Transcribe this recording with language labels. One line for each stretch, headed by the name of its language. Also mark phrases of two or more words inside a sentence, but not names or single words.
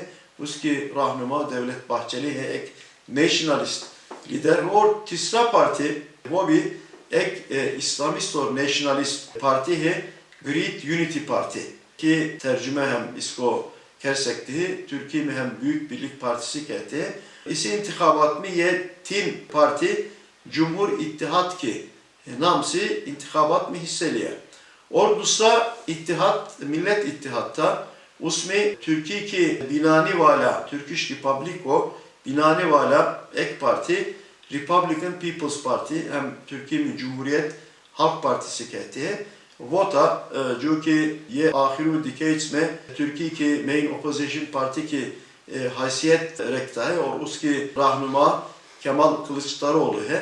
Urdu: اس کے رہنما دولت bahçeli ہے، ایک
English: nationalist leader.
Urdu: اور تیسرا پارٹی وہ بھی ایک اسلامسٹ اور
English: nationalist party
Urdu: ہے، گریٹ یونٹی پارٹی کی ترجمہ ہم اس کو کر سکتے ہیں. ترکی میں ہم
Turkish: büyük birlik partisi
Urdu: کہتے ہیں. اسی انتخابات میں یہ تین پارٹی جمہور اتحاد کے نام سے انتخابات میں حصہ لیا. اور دوسرا اتحاد ملت اتحاد تھا، اس میں ترکی کے بنانے والا,
English: Turkish Republic
Urdu: کو بنانے والا ایک پارٹی ریپبلکن پیپلز پارٹی، ہم ترکی میں جمہوریت حق پارٹی سے کہتے ہیں، وہ تھا، جو کہ یہ آخری ڈیکیڈز میں ترکی کے
English: main opposition party
Urdu: کی حیثیت رکھتا ہے اور اس کے رہنما کمال कılıçdaroğlu ہے.